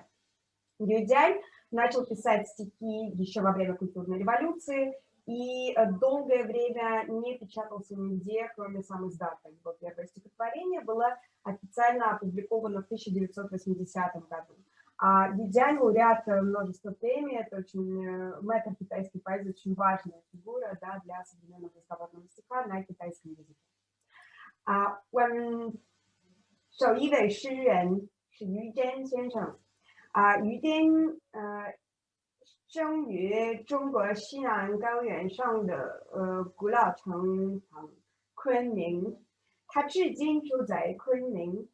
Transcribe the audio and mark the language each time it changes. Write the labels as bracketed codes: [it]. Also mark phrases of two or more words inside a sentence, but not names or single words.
[ru] Юдянь начал писать стихи еще во время культурной революции и долгое время не печатался нигде, кроме сам издата. Его первое стихотворение было официально опубликовано в 1980 году. Юдянь — лауреат множества премий, это очень мэтр китайской поэзии, очень важная фигура, да, для современного разговорного стиха на китайском языке. [zh] 首一位诗人是于真先生。于真生于中国西南高原上的古老城昆明，他至今住在昆明。